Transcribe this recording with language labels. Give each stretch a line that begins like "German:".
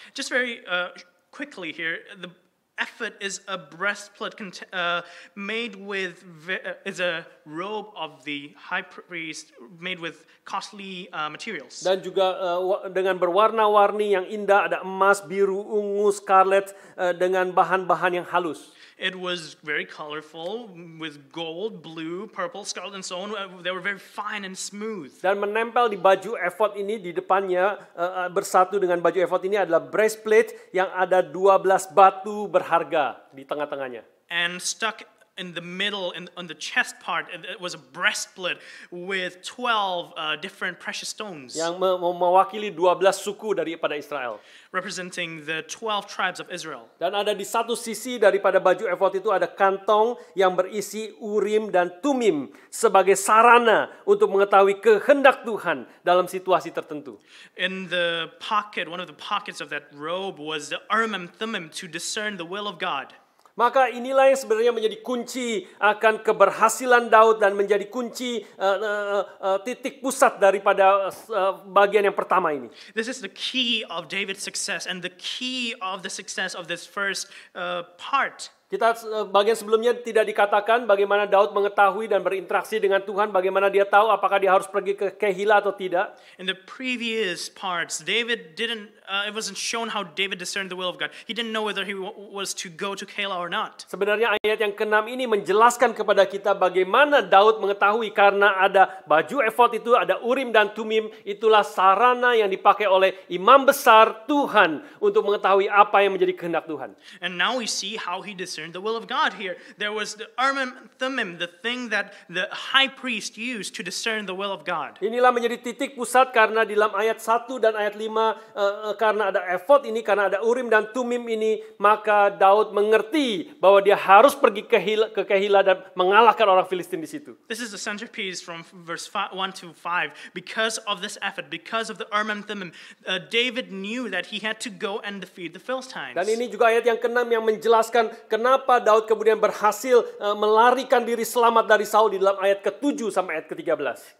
English: Just very quickly here, the ephod is a breastplate made with is a robe of the high priest made with costly materials.
Indonesian: Dan juga dengan berwarna-warni yang indah, ada emas, biru, ungu, scarlet dengan bahan-bahan yang halus.
English: It was very colorful with gold, blue, purple, scarlet, and so on. They were very fine and smooth.
Indonesian: Dan menempel di baju efod ini di depannya bersatu dengan baju efod ini adalah breastplate yang ada 12 batu berharga di tengah-tengahnya.
English: And stuck in the middle, on the chest part, it was a breastplate with 12 different precious stones.
Indonesian: Yang mewakili 12 suku daripada Israel.
English: Representing the 12 tribes of Israel.
Indonesian: Dan ada di satu sisi daripada baju efod itu ada kantong yang berisi Urim dan Tumim sebagai sarana untuk mengetahui kehendak Tuhan dalam situasi tertentu.
English: In the pocket, one of the pockets of that robe was the Urim and Thummim to discern the will of God.
Indonesian: Maka inilah yang sebenarnya menjadi kunci akan keberhasilan Daud dan menjadi kunci titik pusat daripada bagian yang pertama ini.
English: This is the key of David's success and the key of the success of this first part.
Indonesian: Kita bagian sebelumnya tidak dikatakan bagaimana Daud mengetahui dan berinteraksi dengan Tuhan, bagaimana dia tahu apakah dia harus pergi ke Kehila atau tidak.
English: In the previous parts, David didn't. It wasn't shown how David discerned the will of God. He didn't know whether he was to go to Keilah or not.
Indonesian: Sebenarnya ayat yang ke-6 ini menjelaskan kepada kita bagaimana Daud mengetahui karena ada baju efod itu, ada Urim dan Tumim, itulah sarana yang dipakai oleh imam besar Tuhan untuk mengetahui apa yang menjadi kehendak Tuhan.
English: And now we see how he discerned the will of God here. There was the Urim and Thummim, the thing that the high priest used to discern the will of God.
Indonesian: Inilah menjadi titik pusat karena di dalam ayat 1 dan ayat 5 karena ada efod ini, karena ada Urim dan Tumim ini, maka Daud mengerti bahwa dia harus pergi ke Kehila dan mengalahkan orang Filistin di situ.
English: This is the centerpiece from verse 1 to 5. Because of this effort, because of the Urim and Thummim, David knew that he had to go and defeat the Philistines.
Indonesian: Dan ini juga ayat yang ke-6 yang menjelaskan kenapa Daud kemudian berhasil melarikan diri selamat dari Saul di dalam ayat ke-7 sampai ayat ke-13.